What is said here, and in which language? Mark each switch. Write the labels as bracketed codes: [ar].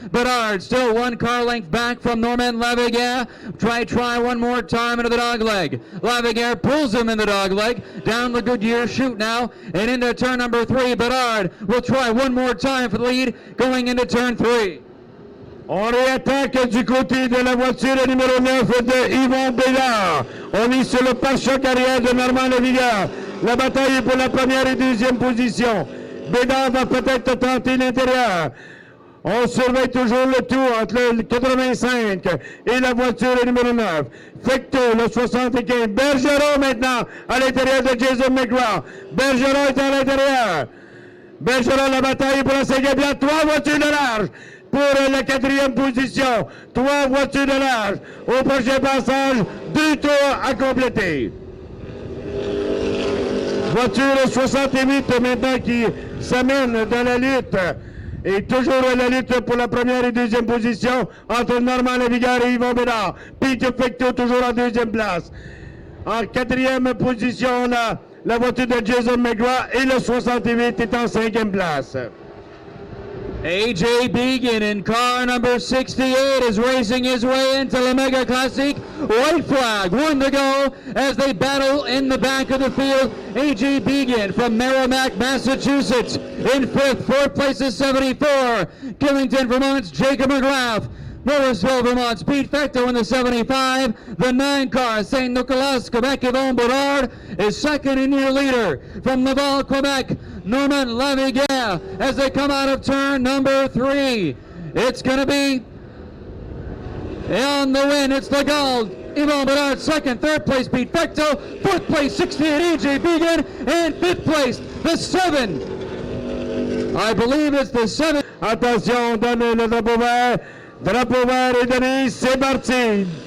[en] Bedard still 1 car length back from Normand Lavigueur. Try one more time into the dog leg. Lavigueur pulls him in the dog leg down the Goodyear chute now and into turn number 3. Bedard will try one more time for the lead going into turn 3. [fr] On réattaque du côté de la voiture numéro 9 de Yvon Bédard. On est sur le pare-choc arrière de Normand Lavigueur. La bataille est pour la première et deuxième position. Bédard va peut-être tenter l'intérieur. On surveille toujours le tour entre le 85 et la voiture numéro 9. Fecto, le 75. Bergeron maintenant à l'intérieur de Jason McGraw. Bergeron est à l'intérieur. Bergeron, la bataille pour la 5e place. 3 voitures de large pour la 4e position. 3 voitures de large. Au prochain passage, 2 tours à compléter. Voiture 68 maintenant qui s'amène dans la lutte. Et toujours la lutte pour la première et deuxième position entre Normand Lavigueur et Yvon Bédard. Pete Fecto toujours en 2e place. En 4e position, on a la voiture de Jason McGraw et le 68 est en 5e place. [en] AJ Began in car number 68 is racing his way into the Mega Classique. White flag, 1 to go as they battle in the back of the field. AJ Began from Merrimack, Massachusetts in 5th. 4th place is 74. Killington, Vermont's Jacob McGrath. Morrisville, Vermont's Pete Fecto in the 75. The 9 car, St. Nicolas, Quebec, Yvon Bedard is second in your leader. From Laval, Quebec, Normand Lavigueur as they come out of turn number 3. It's going to be on the win. It's the gold. Yvon Bedard second, 3rd place Pete Fecto, 4th place 68 AJ Began, and 5th place the 7. I believe it's the 7. [fr] Attention, on donne le drapeau vert. Drapeau vert est donné, c'est parti.